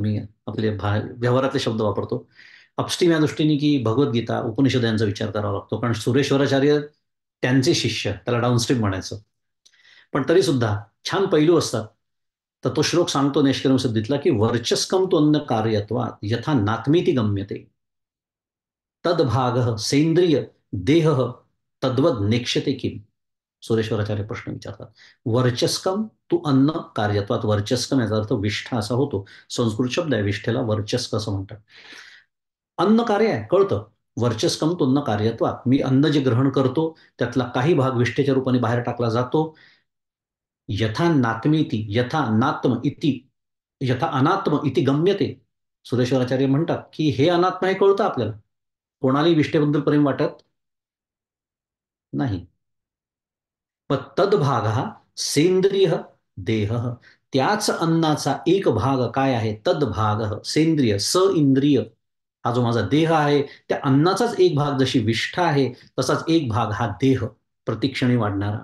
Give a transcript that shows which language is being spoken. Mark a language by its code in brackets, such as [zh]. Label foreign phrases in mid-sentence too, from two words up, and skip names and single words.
[mr] मी आपले व्यवहारातले शब्द वापरतो अपस्ट्रीम, या दृष्टीने की भगवद्गीता उपनिषद यांचा विचार करावा लागतो, कारण सुरेश्वराचार्य त्यांचे शिष्य, त्याला डाऊनस्ट्रीम म्हणायचं. पण तरी सुद्धा छान पैलू असतात. तर तो श्लोक सांगतो निष्कर्म सिद्धीतला, की [sa] वर्चस्कम तो अन्न कार्यत्वात यथा नात्मीती गम्यते तदभाग सेंद्रिय देह तद्वद नेक्षते किम. [mr] सुरेश्वराचार्य प्रश्न विचारतात. [sa] वर्चस्कम तू अन्न कार्यत्वात, [mr] वर्चस्कम याचा अर्थ विष्ठा असा होतो. संस्कृत शब्द आहे, विष्ठेला वर्चस्क असं म्हणतात. अन्न कार्य आहे कळतं, [sa] वर्चस्कम तुन्न कार्यत्वात. [mr] मी अन्न जे ग्रहण करतो त्यातला काही भाग विष्ठेच्या रूपाने बाहेर टाकला जातो. [sa] यथा नात्मीती यथा नात्म इति यथा अनात्म इति गम्यते. [mr] सुरेश्वराचार्य म्हणतात की हे अनात्म हे कळतं आपल्याला, कोणालाही विष्ठेबद्दल प्रेम वाटत नाही. पण तद्भाग हा सेंद्रिय देह, त्याच अन्नाचा एक भाग काय आहे, [sa] तद्भाग सेंद्रिय स इंद्रिय, [mr] हा जो माझा देह आहे त्या अन्नाचाच एक भाग जशी विष्ठा आहे तसाच एक भाग हा देह प्रतिक्षणी वाढणारा.